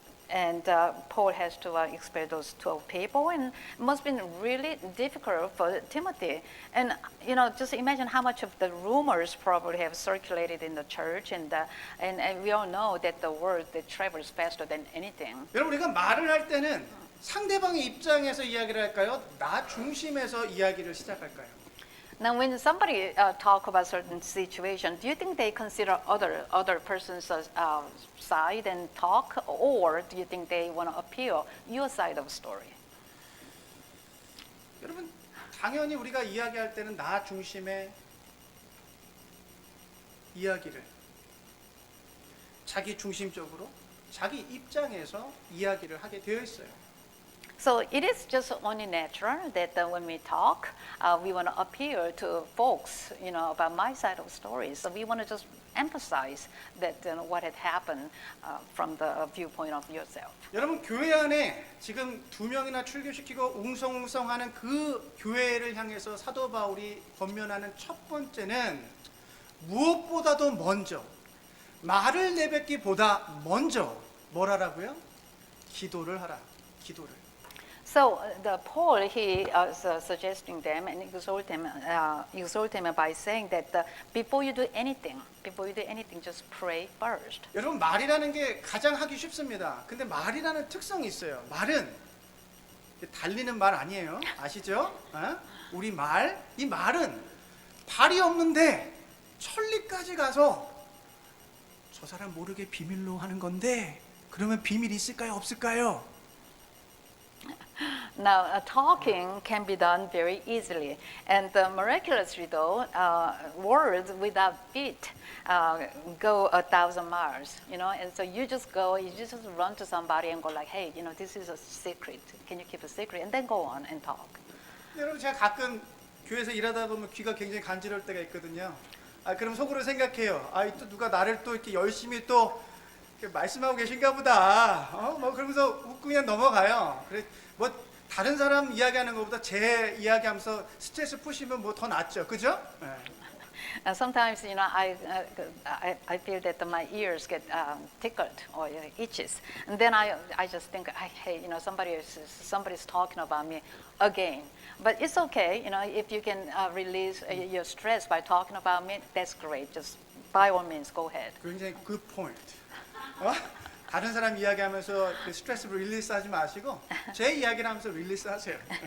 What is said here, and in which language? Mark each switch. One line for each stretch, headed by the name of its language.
English: And Paul has to expel those 12 people, and it must have been really difficult for Timothy. And just imagine how much of the rumors probably have circulated in the church, and we all know that the word that travels faster than anything.
Korean: 여러분 우리가 말을 할 때는 상대방의 입장에서 이야기를 할까요? 나 중심에서 이야기를 시작할까요?
English: Now, when somebody talk about certain situation, do you think they consider other person's side and talk, or do you think they want to appeal your side of story?
Korean: 여러분 당연히 우리가 이야기할 때는 나 중심의 이야기를 자기 중심적으로 자기 입장에서 이야기를 하게 되어 있어요.
English: So it is just only natural that when we talk, we want to appeal to folks, about my side of story. So we want to just emphasize that what had happened from the viewpoint of yourself.
Korean: 여러분 교회 안에 지금 2명이나 출교시키고 웅성웅성하는 그 교회를 향해서 사도 바울이 권면하는 첫 번째는 무엇보다도 먼저 말을 내뱉기보다 먼저 뭘 하라고요? 기도를 하라. 기도를.
English: So the Paul, he is suggesting them and exhort them by saying that before you do anything, just pray first.
Korean: 여러분 말이라는 게 가장 하기 쉽습니다. 근데 말이라는 특성이 있어요. 말은 달리는 말 아니에요. 아시죠? 우리 이 말은 발이 없는데 천리까지 가서 저 사람 모르게 비밀로 하는 건데 그러면 비밀이 있을까요? 없을까요?
English: Now, talking can be done very easily, and miraculously, though, words without feet go 1,000 miles. And so you just run to somebody and go like, "Hey, this is a secret. Can you keep a secret?" And then go on and talk.
Korean: 여러분 제가 가끔 교회에서 일하다 보면 귀가 굉장히 간지러울 때가 있거든요. 그럼 속으로 생각해요. 또 누가 나를 또 이렇게 열심히 또 이렇게 말씀하고 계신가 보다. 그러면서 웃고 그냥 넘어가요. 그래 뭐 다른 사람 이야기하는 것보다 제 이야기하면서 스트레스 푸시면 뭐 더 낫죠, 그죠?
English: Sometimes, I feel that my ears get tickled or itches, and then I just think, hey, somebody's talking about me again. But it's okay, if you can release your stress by talking about me, that's great. Just by all means, go ahead.
Korean: 굉장히
English: good point.
Korean: 다른 사람 이야기하면서 그 스트레스를 릴리스하지 마시고 제 이야기를 하면서 릴리스하세요.